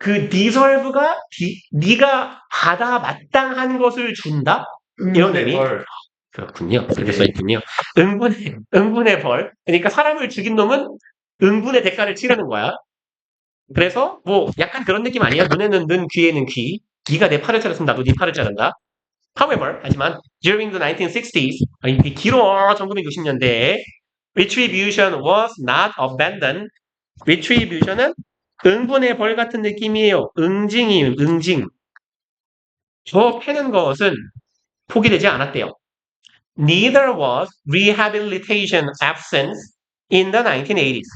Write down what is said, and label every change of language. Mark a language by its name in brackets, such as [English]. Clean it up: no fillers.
[Korean] deserve가 네가 받아 마땅한 것을 준다? 이런 의미? 그렇군요. 그렇게 써있군요. 응분의 벌. 그러니까 사람을 죽인 놈은 응분의 대가를 치르는 거야. 그래서 뭐 약간 그런 느낌 아니야? 눈에는 눈, 귀에는 귀. 네가 내 팔을 자르면 나도 네 팔을 자른다. However, 하지만 during the 1960s, 이게 길어 1960년대에 [English] retribution was not abandoned. [Korean] retribution은 응분의 벌 같은 느낌이에요. 응징이에요. 응징. 저 패는 것은 포기되지 않았대요. [English] Neither was rehabilitation absent in the 1980s.